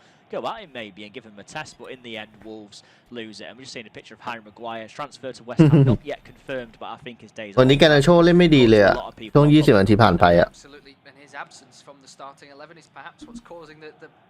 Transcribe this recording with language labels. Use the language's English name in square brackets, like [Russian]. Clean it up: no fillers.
[English] Go at him maybe and give him a test, but in the end, Wolves lose it. And we're just seeing a picture of Harry Maguire's transfer to West Ham, not yet confirmed, but I think his days. [Thai] วันนี้กานาโชเล่นไม่ดีเลยอะช่วง20 นาทีผ่านไปอะ [English] And his absence from the starting 11 is perhaps what's causing the